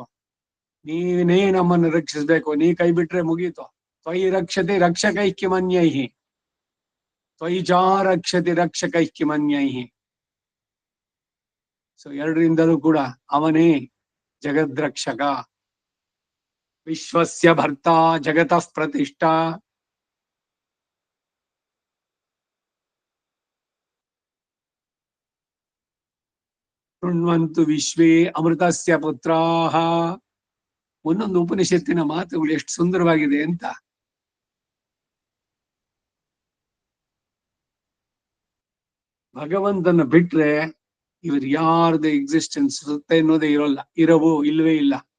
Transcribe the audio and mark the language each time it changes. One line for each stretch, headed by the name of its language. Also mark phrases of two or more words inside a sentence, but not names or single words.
Kannada: ನೀನೇ ನಮ್ಮನ್ನು ರಕ್ಷಿಸ್ಬೇಕು, ನೀ ಕೈ ಬಿಟ್ರೆ ಮುಗೀತು.
Sanskrit: ತ್ವಯಿ ರಕ್ಷತೆ ರಕ್ಷಕೈಕ್ಯಮನ್ಯೈಹಿ, ತ್ವಯಿ ಚಾ ರಕ್ಷತೆ ರಕ್ಷಕೈಕ್ಯಮನ್ಯೈಹಿ.
Kannada: ಸೊ ಎರಡರಿಂದಲೂ ಕೂಡ ಅವನೇ ಜಗದ್ರಕ್ಷಕ.
Sanskrit: ವಿಶ್ವಸ್ಯ ಭರ್ತಾ ಜಗತಃ ಪ್ರತಿಷ್ಠಾ. ಶೃಣ್ವಂತು ವಿಶ್ವೇ ಅಮೃತಸ್ಯ ಪುತ್ರಾಹ.
Kannada: ಒಂದೊಂದು ಉಪನಿಷತ್ತಿನ ಮಾತುಗಳು ಎಷ್ಟು ಸುಂದರವಾಗಿದೆ ಅಂತ. ಭಗವಂತನ ಬಿಟ್ರೆ ಇವರು ಯಾರ್ದು ಎಕ್ಸಿಸ್ಟೆನ್ಸ್ ಅನ್ನೋದೇ ಇರೋಲ್ಲ, ಇಲ್ವೇ ಇಲ್ಲ.